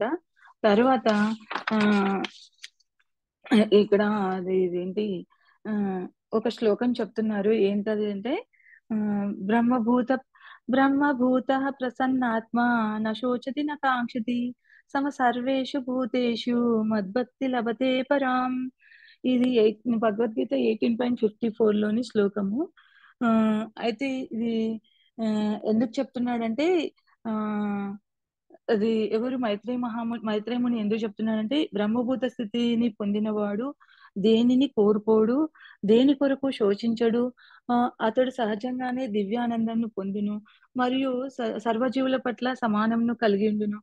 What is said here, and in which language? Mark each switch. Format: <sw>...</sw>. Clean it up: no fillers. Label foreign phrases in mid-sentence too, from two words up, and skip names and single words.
<te>తర్వాత ఇక్కడ ఇదేంటి ఒక శ్లోకం చెప్తున్నారు. ఏంటది అంటే</te> <sa>బ్రహ్మభూత ప్రసన్నాత్మ నశోచతి నకాంక్షతి సమ సర్వేషు భూతేషు మద్భక్తి లభతే పరాం.</sa> <te>ఇది భగవద్గీత 18.54 లోని శ్లోకము. అయితే ఇది ఎందుకు చెప్తున్నాడంటే అది ఎవరు మైత్రేయముని ఎందుకు చెప్తున్నాడంటే బ్రహ్మభూత స్థితిని పొందినవాడు దేనిని కోరుకోడు, దేని కొరకు శోచించడు, అతడు సహజంగానే దివ్యానందాన్ని పొందును మరియు సర్వజీవుల పట్ల సమానంను కలిగి ఉండును.</te>